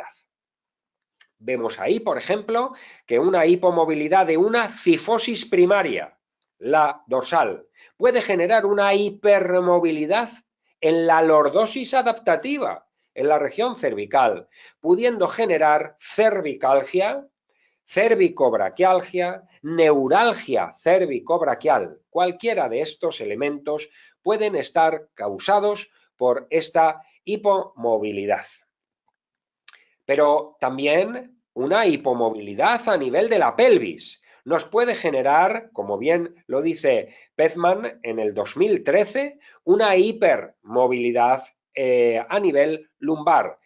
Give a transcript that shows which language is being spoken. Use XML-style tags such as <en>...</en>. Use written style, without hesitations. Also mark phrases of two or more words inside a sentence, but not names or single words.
<es>Vemos ahí, por ejemplo, que una hipomovilidad de una cifosis primaria, la dorsal, puede generar una hipermovilidad en la lordosis adaptativa, en la región cervical, pudiendo generar cervicalgia, cervicobraquialgia, neuralgia cervicobraquial. Cualquiera de estos elementos pueden estar causados por esta hipomovilidad. Pero también una hipomovilidad a nivel de la pelvis nos puede generar, como bien lo dice Pezman en el 2013, una hipermovilidad a nivel lumbar.</es>